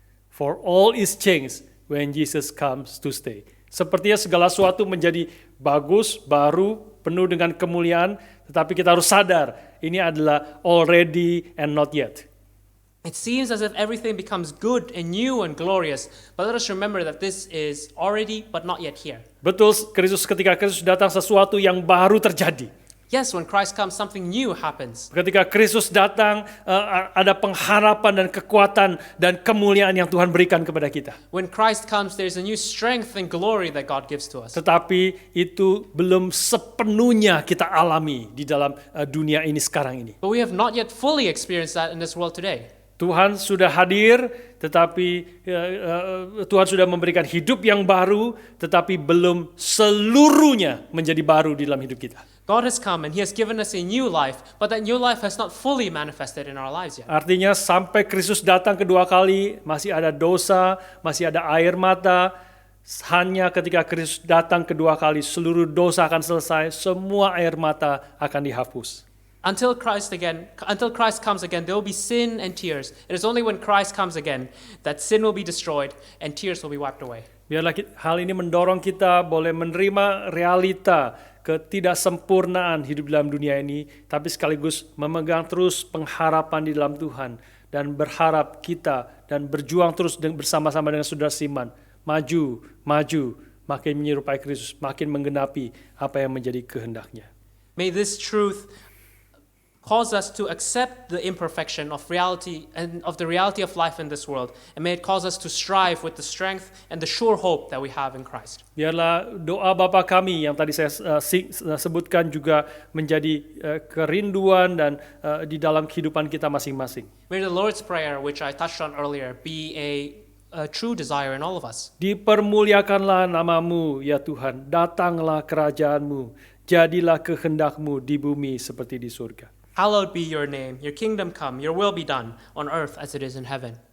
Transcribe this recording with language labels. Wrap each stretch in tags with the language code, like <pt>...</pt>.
<en>For all is changed when Jesus comes to stay.</en> <id>Sepertinya segala sesuatu menjadi bagus, baru, penuh dengan kemuliaan, tetapi kita harus sadar, ini adalah</id> <en>already and not yet. It seems as if everything becomes good and new and glorious, but let us remember that this is already but not yet here.</en> <id>Betul, ketika Kristus datang sesuatu yang baru terjadi.</id> <en>Yes, when Christ comes, something new happens.</en> <id>Ketika Kristus datang, ada pengharapan dan kekuatan dan kemuliaan yang Tuhan berikan kepada kita.</id> <en>When Christ comes, there's a new strength and glory that God gives to us.</en> <id>Tetapi itu belum sepenuhnya kita alami di dalam dunia ini sekarang ini.</id> <en>But we have not yet fully experienced that in this world today.</en> <id>Tuhan sudah hadir, tetapi Tuhan sudah memberikan hidup yang baru, tetapi belum seluruhnya menjadi baru di dalam hidup kita.</id> <en>God has come and He has given us a new life, but that new life has not fully manifested in our lives yet.</en> <id>Artinya sampai Kristus datang kedua kali, masih ada dosa, masih ada air mata. Hanya ketika Kristus datang kedua kali, seluruh dosa akan selesai, semua air mata akan dihapus.</id> <en>Until Christ comes again, there will be sin and tears. It is only when Christ comes again that sin will be destroyed and tears will be wiped away.</en> <id>Biarlah hal ini mendorong kita boleh menerima realita ketidaksempurnaan hidup dalam dunia ini, tapi sekaligus memegang terus pengharapan di dalam Tuhan dan berharap kita dan berjuang terus bersama-sama dengan saudara Siman, maju, makin menyerupai Kristus, makin menggenapi apa yang menjadi kehendaknya.</id> <en>May this truth cause us to accept the imperfection of reality and of the reality of life in this world, and may it cause us to strive with the strength and the sure hope that we have in Christ.</en> <id>Biarlah doa Bapa kami yang tadi saya sebutkan juga menjadi kerinduan dan di dalam kehidupan kita masing-masing.</id> <en>May the Lord's Prayer, which I touched on earlier, be a true desire in all of us.</en> <id>Dipermuliakanlah namamu ya Tuhan, datanglah kerajaanmu, jadilah kehendakmu di bumi seperti di surga.</id> <en>Hallowed be your name, your kingdom come, your will be done on earth as it is in heaven.</en>